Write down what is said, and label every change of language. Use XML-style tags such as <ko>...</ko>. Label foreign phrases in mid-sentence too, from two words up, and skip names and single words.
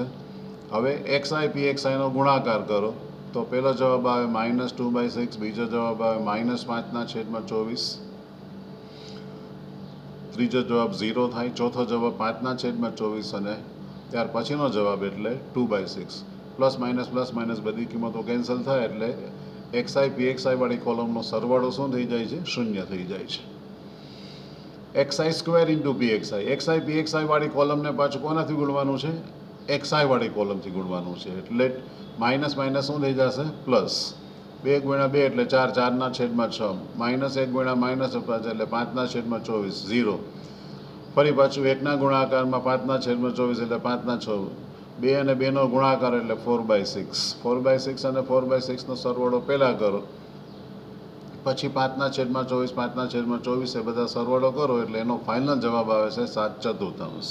<gu>હવે xi pxi નો ગુણાકાર કરો તો પહેલો જવાબ આવે -2/6, બીજો જવાબ આવે -5/24, ત્રીજો જવાબ 0 થાય, ચોથો જવાબ 5/24 અને ત્યાર પછીનો જવાબ એટલે 2/6.</gu> <en>plus minus</en> <gu>બધી કિંમતો કેન્સલ થાય એટલે xi pxi વાળી કોલમનો સરવાળો શું થઈ જાય છે, 0 થઈ જાય છે. xi² ઇન્ટુ pxi, xi pxi વાળી કોલમને પાછું કોનાથી ગુણવાનું છે, xi વાળી કોલમથી ગુણવાનું છે, એટલે</gu> <en>minus minus</en> <gu>શું થઈ જશે, પ્લસ. 2 × 2 એટલે 4, 4/6, -1 × -5 એટલે 5/24, 0. ફરી પાછું 1ના ગુણાકારમાં 5/24 એટલે 5/6, 2 અને 2નો ગુણાકાર એટલે 4/6, 4/6 અને 4/6નો સરવાળો પહેલાં કરો, પછી 5/24, 5/24 એ બધા સરવાળો કરો એટલે એનો ફાઇનલ જવાબ આવે છે 7/4.</gu>